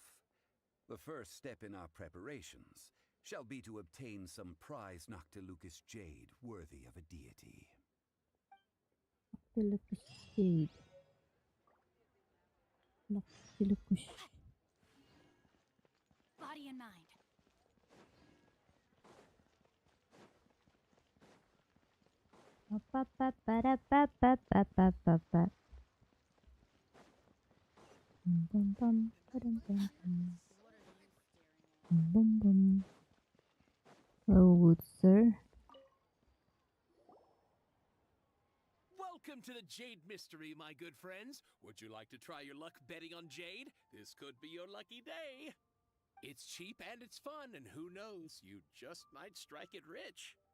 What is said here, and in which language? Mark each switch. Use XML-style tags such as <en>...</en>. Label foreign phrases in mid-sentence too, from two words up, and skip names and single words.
<en>The first step in our preparations shall be to obtain some prize Noctilucus jade worthy of a deity. Noctilucus jade. Noctilucus. Body and mind. Pa pa pa da pa pa pa pa pa pa. Bum bum ba-dum bum bum. Bum bum. Oh, good sir. Welcome Welcome to the Jade Mystery, my good friends. Would you like to try your luck betting on Jade? This could be your lucky day. It's cheap and it's fun, and who knows, you just might strike it rich.</en>